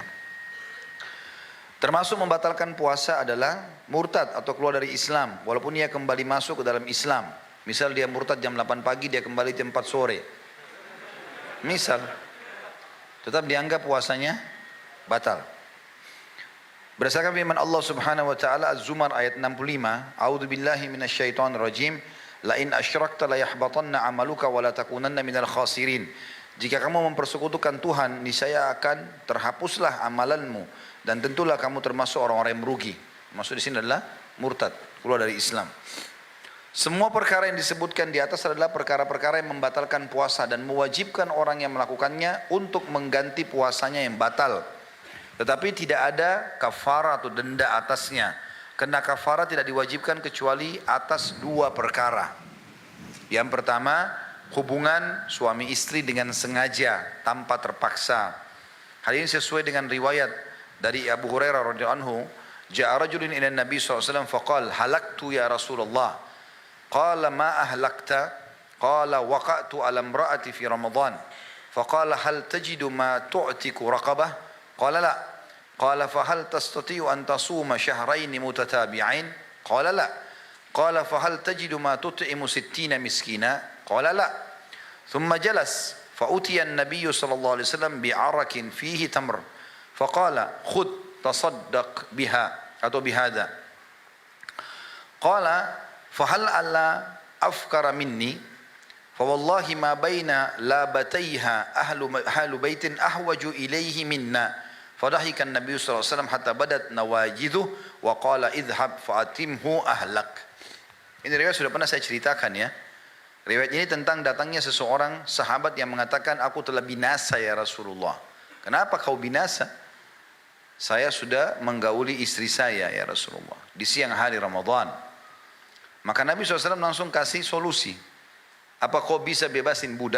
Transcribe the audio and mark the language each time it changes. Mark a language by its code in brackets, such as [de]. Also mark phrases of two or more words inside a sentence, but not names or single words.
[id] Termasuk membatalkan puasa adalah murtad atau keluar dari Islam walaupun ia kembali masuk ke dalam Islam. Misal dia murtad jam 8 pagi, dia kembali jam 4 sore. Misal, tetap dianggap puasanya batal. Berdasarkan firman Allah [ar] سبحانه وتعالى [id] Az-Zumar ayat 65, [ar] أعوذ بالله من الشيطان الرجيم, لئن أشركت ليحبطن عملك ولتكونن من الخاسرين. [id] Jika kamu mempersekutukan Tuhan, niscaya akan terhapuslah amalanmu dan tentulah kamu termasuk orang-orang yang merugi. Maksud di sini adalah murtad, keluar dari Islam. Semua perkara yang disebutkan di atas adalah perkara-perkara yang membatalkan puasa dan mewajibkan orang yang melakukannya untuk mengganti puasanya yang batal. Tetapi tidak ada kafarah atau denda atasnya. Karena kafarah tidak diwajibkan kecuali atas dua perkara. Yang pertama, hubungan suami istri dengan sengaja tanpa terpaksa. Hal ini sesuai dengan riwayat dari Abu Hurairah [ar] رضي الله عنه, جاء رجل إلى النبي صلى الله عليه وسلم فقال هلكت يا رسول الله. قال ما أهلكت? قال وقعت على امرأتي في رمضان. فقال هل تجد ما تعتق رقبة? قال لا. قال فهل تستطيع أن تصوم شهرين متتابعين? قال لا. قال فهل تجد ما تطعم 60 مسكينا? قال لا. ثم جلس فأتي النبي صلى الله عليه وسلم بعرق فيه تمر. فقال خذ تصدق بها atau bihada. Qala فهل ألا أفكر مني فوالله ما بين لابتيها أهل بيت أحوج إليه منا فضحك النبي صلى الله عليه وسلم حتى بدت نواجذه وقال اذهب فأتمه أهلك. [id] Ini riwayat sudah pernah saya ceritakan ya. Riwayat ini tentang datangnya seseorang sahabat yang mengatakan, aku telah binasa [ar] يا رسول الله. [id] Kenapa kau binasa? Saya sudah menggauli istri saya [ar] يا رسول الله [id] di siang hari Ramadan. Maka Nabi SAW langsung kasih solusi. Apa kau bisa bebasin budak?